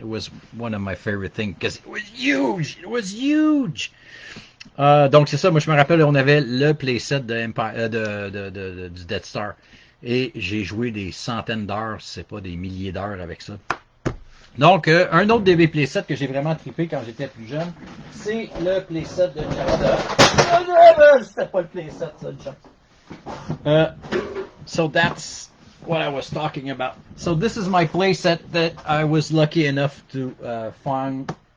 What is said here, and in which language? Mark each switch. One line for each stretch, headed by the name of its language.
English: It was one of my favorite things because it was huge. It was huge.
French: Donc c'est ça. Moi je me rappelle, on avait le playset du Death Star et j'ai joué des centaines d'heures, c'est pas des milliers d'heures avec ça. Donc, un autre des playsets que j'ai vraiment trippé quand j'étais plus jeune, c'est le playset de Jabba. C'était pas le playset, ça, Jabba.
English: So that's what I was talking about. So this is my playset that I was lucky enough to find.